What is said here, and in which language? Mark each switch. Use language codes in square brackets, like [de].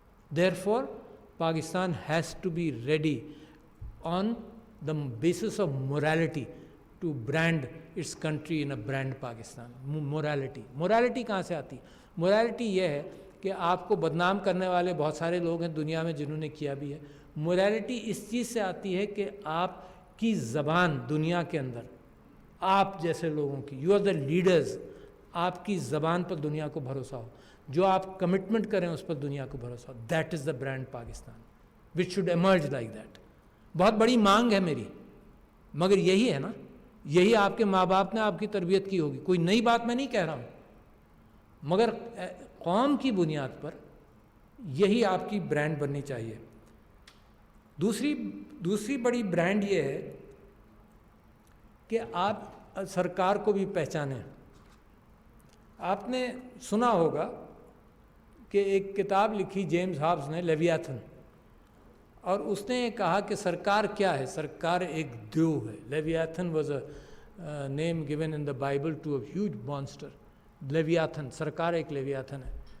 [en] Therefore Pakistan has to be ready on the basis of morality to brand its country in a brand Pakistan. [ur] morality کہاں سے آتی؟ morality یہ ہے کہ آپ کو بدنام کرنے والے بہت سارے لوگ ہیں دنیا میں جنہوں نے کیا بھی ہے. morality اس چیز سے آتی ہے کہ آپ کی زبان دنیا کے اندر, آپ جیسے لوگوں کی, [en] you are the leaders, [ur] آپ کی زبان پر دنیا کو بھروسہ ہو, جو آپ کمٹمنٹ کریں اس پر دنیا کو بھروسہ ہو. [en] that is the brand Pakistan which should emerge like that. [ur] بہت بڑی مانگ ہے میری, مگر یہی ہے نا, یہی آپ کے ماں باپ نے آپ کی تربیت کی ہوگی. کوئی نئی بات میں نہیں کہہ رہا ہوں, مگر قوم کی بنیاد پر یہی آپ کی برانڈ بننی چاہیے. دوسری بڑی برانڈ یہ ہے کہ آپ سرکار کو بھی پہچانیں. آپ نے سنا ہوگا کہ ایک کتاب لکھی جیمز ہابس نے, لیویاتھن, اور اس نے یہ کہا کہ سرکار کیا ہے؟ سرکار ایک دیو ہے. [en] Leviathan was a name given in the Bible to a huge monster. [ur] Leviathan, سرکار ایک لیویاتھن ہے.